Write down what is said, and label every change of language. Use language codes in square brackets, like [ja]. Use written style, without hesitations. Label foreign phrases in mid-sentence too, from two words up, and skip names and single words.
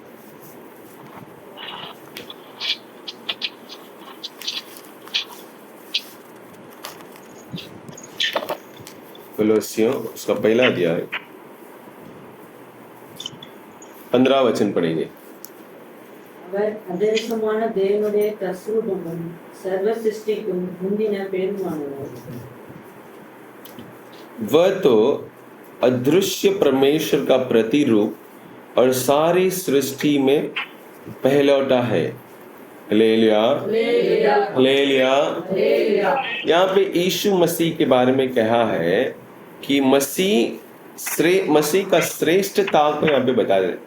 [hi] कलोसियों उसका पहला अध्याय 15 वचन पढ़ेंगे। [ta] அவர் அதேசமான தேவனுடைய தஸ்ரூபமும் சர்வ சிருஷ்டிக்கும் முந்தின பேருமானவர்। [hi] वह तो अदृश्य परमेश्वर का प्रतिरूप और सारी सृष्टि में पहलौठा है। हालेलुया, हालेलुया। यहाँ पे यीशु मसीह के बारे में कहा है कि मसीह का श्रेष्ठता को यहाँ पे बता दे।